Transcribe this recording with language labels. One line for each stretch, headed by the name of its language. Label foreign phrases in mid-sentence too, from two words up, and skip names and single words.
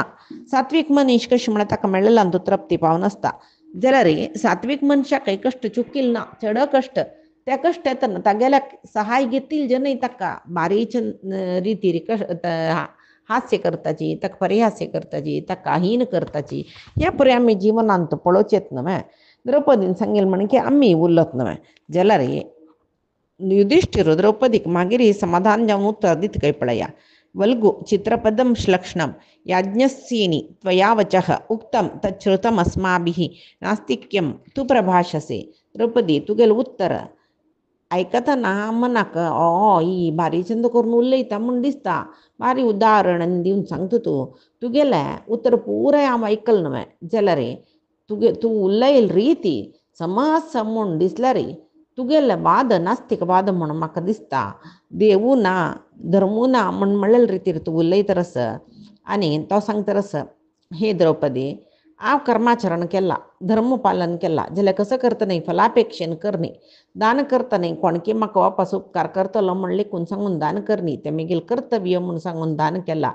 Konkani: सात्वीक मनीस कशें म्हळ्यार ताका मेळ्ळेल्यान तो तृप्ती पावन आसता जाल्यार सात्वीक मनशाक काही कश्ट चुकिल ना चड कश्ट त्या कश्ट येतना तागेल्या सहाय घेतील जनय ताका बारीच्या रिती हास्य करताची ताका परिहास्य करताची ताका हीन करताची ह्या परी आमी जिवनांत पळोवचेत न्हय. द्रौपदीन सांगेल म्हण की आमी उरलोत न्हय जाल्यार युधिष्ठिर द्रौपदीक मागीर ही समाधान जावन उत्तर दिता काय पळया.
Sanskrit: वल्गु चित्रपदं श्लक्ष्णं याज्ञस्येनि त्वया वचः उक्तं तच्छ्रुतम् अस्माभिः नास्तिक्यं तु प्रभाषसे.
Konkani: द्रौपदी तुगेल उत्तर आयकतना मनाक ही भारी छंद करून उलयता म्हूण दिसता भारी उदाहरण दिवन सांगता तुगेलें उत्तर पुराय हांव आयकल न्हय जाल्यार तूं उलयल रिती समज म्हूण दिसल्यार तुगेले वाद नास्तीक वाद म्हणून म्हाका दिसता देवू ना धर्मू ना म्हूण म्हणलेले रितीर तूं उलयतरस आनी तो सांगतरस हे द्रौपदी हांव कर्माचरण केला धर्म पालन केला जाल्यार कसं करतना फलापेक्षेन करनी दान करतना कोणकी म्हाका वापस उपकार करतलो म्हण लेखून सांगून दान करनी तें म्हगेल कर्तव्य म्हूण सांगून दान केला.